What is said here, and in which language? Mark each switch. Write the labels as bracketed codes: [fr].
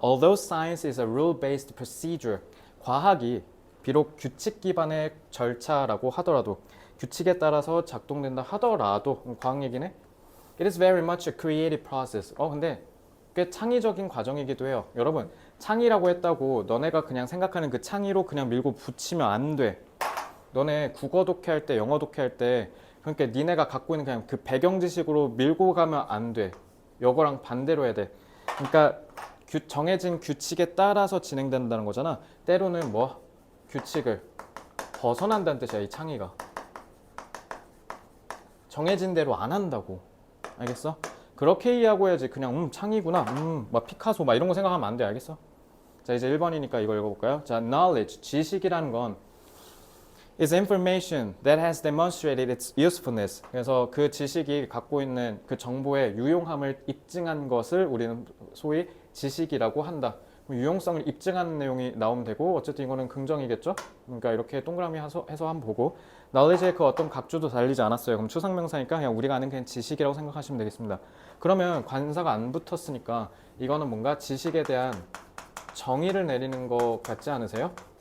[en] Although science is a rule-based procedure. [ko] 과학이 비록 규칙 기반의 절차라고 하더라도 규칙에 따라서 작동된다 하더라도 과학 얘기네. [en] It is very much a creative process. [ko] 근데 꽤 창의적인 과정이기도 해요. 여러분 창의라고 했다고 너네가 그냥 생각하는 그 창의로 그냥 밀고 붙이면 안 돼. 너네 국어 독해할 때 영어 독해할 때 그러니까 니네가 갖고 있는 그냥 그 배경 지식으로 밀고 가면 안 돼. 이거랑 반대로 해야 돼. 그러니까 정해진 규칙에 따라서 진행된다는 거잖아. 때로는 규칙을 벗어난다는 뜻이야. 이 창의가 정해진 대로 안 한다고. 알겠어? 그렇게 이해하고 해야지. 그냥 창의구나. 막 피카소 막 이런 거 생각하면 안 돼. 알겠어? 자 이제 1번이니까 이거 읽어볼까요? [en] 자 knowledge [ko] 지식이라는 건 [en] is information that has demonstrated its usefulness. [ko] 그래서 그 지식이 갖고 있는 그 정보의 유용함을 입증한 것을 우리는 소위 지식이라고 한다. 유용성을 입증하는 내용이 나오면 되고 어쨌든 이거는 긍정이겠죠? 그러니까 이렇게 동그라미 해서 한번 보고 knowledge의 그 어떤 각주도 달리지 않았어요. 그럼 추상명사니까 그냥 우리가 아는 그냥 지식이라고 생각하시면 되겠습니다. 그러면 관사가 안 붙었으니까 이거는 뭔가 지식에 대한 정의를 내리는 것 같지 않으세요?